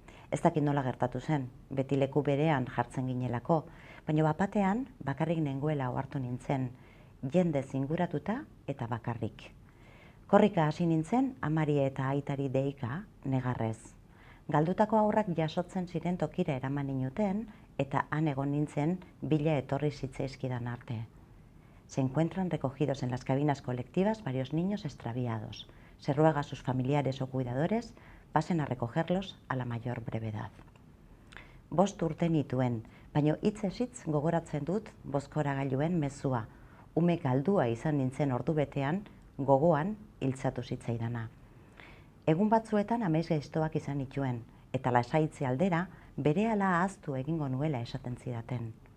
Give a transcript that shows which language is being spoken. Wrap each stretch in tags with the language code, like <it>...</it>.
<eu>Ez dakit nola gertatu zen, beti leku berean jartzen ginelako, baina bapatean bakarrik nengoela ohartu nintzen, jende zinguratuta eta bakarrik. Korrika hasi nintzen amari eta aitari deika negarrez. Galdutako haurrak jasotzen ziren tokira eraman ninuten eta han egon nintzen bila etorri zitzaizkidan arte.</eu> <es>Se encuentran recogidos en las cabinas colectivas varios niños extraviados. Se ruega a sus familiares o cuidadores pasen a recogerlos a la mayor brevedad.</es> <eu>5 urte nituen, baina hitzez hitz gogoratzen dut bozkoragailuen mezua. Ume galdua izan nintzen ordu betean, gogoan hiltzatu zitzaidana. Egun batzuetan amaiz gaiztoak izan nituen, eta lasaitze aldera berehala ahaztu egingo nuela esaten zidaten.</eu>